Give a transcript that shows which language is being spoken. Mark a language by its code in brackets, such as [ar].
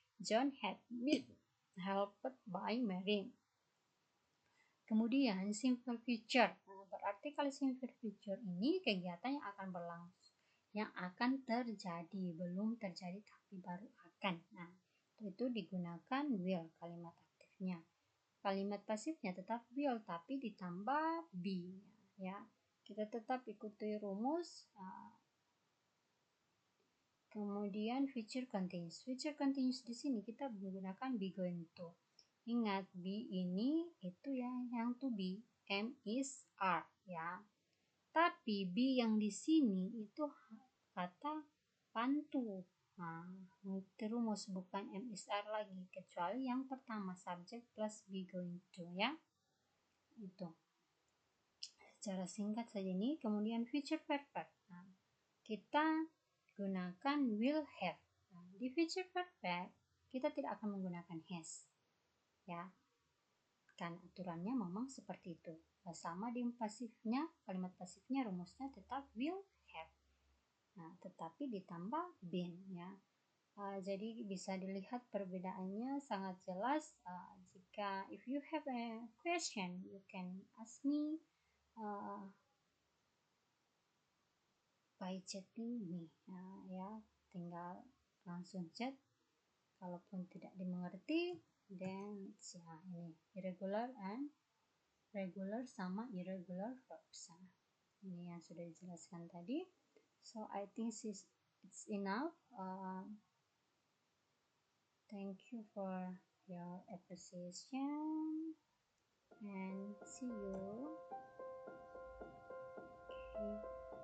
[en] John had been helped by Mary. [id] Kemudian simple future. Berarti kalau simple future ini kegiatan yang akan berlangsung, yang akan terjadi, belum terjadi tapi baru akan. Itu digunakan will kalimat aktifnya. Kalimat pasifnya tetap will tapi ditambah be, ya. Kita tetap ikuti rumus. Kemudian future continuous. Future continuous di sini kita menggunakan be going to. Ingat, be ini itu ya yang to be, am, is, are, ya. Tapi be yang di sini itu kata pantu. Itu rumus bukan am, is, are lagi, kecuali yang pertama [en] subject plus be going to, [id] ya. Itu. Secara singkat saja ini. Kemudian future perfect. Kita gunakan will have. Di future perfect kita tidak akan menggunakan has, ya, kan aturannya memang seperti itu. Sama di pasifnya, kalimat pasifnya rumusnya tetap will have, tetapi ditambah been, ya. Jadi bisa dilihat perbedaannya sangat jelas. [en] Jika if you have a question you can ask me by chatting me, [id] ya, tinggal langsung chat. Kalaupun tidak dimengerti, then ya ini [en] irregular and regular [id] sama irregular verbs. Ini yang sudah dijelaskan tadi. [en] So I think it's enough. Thank you for your appreciation and see you. Okay.